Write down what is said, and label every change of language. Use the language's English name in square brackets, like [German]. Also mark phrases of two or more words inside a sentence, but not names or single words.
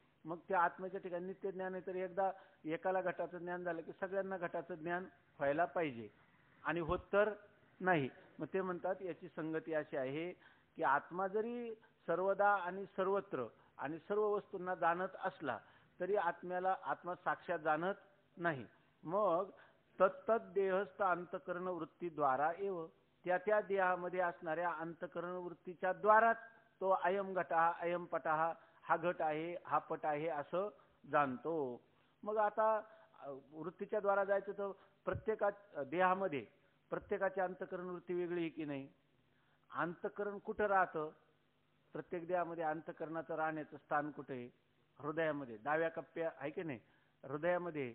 [Marathi] मग त्या आत्म्याच्या ठिकाणी नित्य ज्ञान आहे तर एकदा एकाला घटाचं ज्ञान झालं की सगळ्यांना घटाचं ज्ञान व्हायला पाहिजे आणि होत तर नाही. मग ते म्हणतात याची संगती अशी आहे की आत्मा जरी सर्वदा आणि सर्वत्र आणि सर्व वस्तूंना जाणत असला तरी आत्मा साक्षात जाणत नाही. मग [Sanskrit] तत्तद देहस्थ अंतकरण वृत्तीद्वारा एव [Marathi] त्या देहामध्ये असणाऱ्या अंतकरण वृत्तीच्या द्वाराच तो [Sanskrit] अयम घटा अयम पटा [Marathi] हा घट आहे हा पट आहे असं जाणतो. मग आता वृत्तीच्या द्वारा जायचं तर प्रत्येका देहामध्ये प्रत्येकाची अंतकरण वृत्ती वेगळी आहे की नाही. अंतकरण कुठं राहतं, प्रत्येक देहामध्ये अंतकरणाचं राहण्याचं स्थान कुठे आहे, हृदयामध्ये डाव्या कप्प्या आहे की नाही हृदयामध्ये.